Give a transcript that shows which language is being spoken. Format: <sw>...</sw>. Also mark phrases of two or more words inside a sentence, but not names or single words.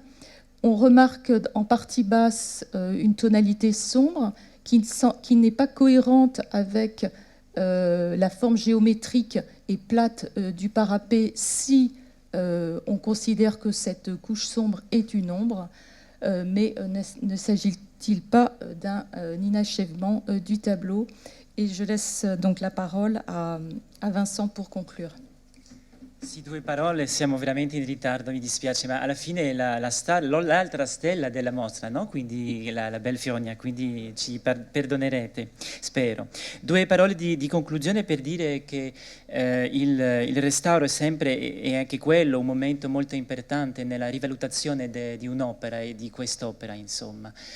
<fr>On remarque en partie basse une tonalité sombre qui n'est pas cohérente avec la forme géométrique et plate du parapet si on considère que cette couche sombre est une ombre. Mais ne s'agit-il pas d'un inachèvement du tableau? Et je laisse donc la parole à Vincent pour conclure.</fr> <it>Sì, 2 parole, siamo veramente in ritardo, mi dispiace, ma alla fine l'altra stella della mostra, no? Quindi la Belle Fionia, quindi ci perdonerete, spero. 2 parole di conclusione per dire che il restauro è sempre, e anche quello, un momento molto importante nella rivalutazione di un'opera e di quest'opera, insomma.</it>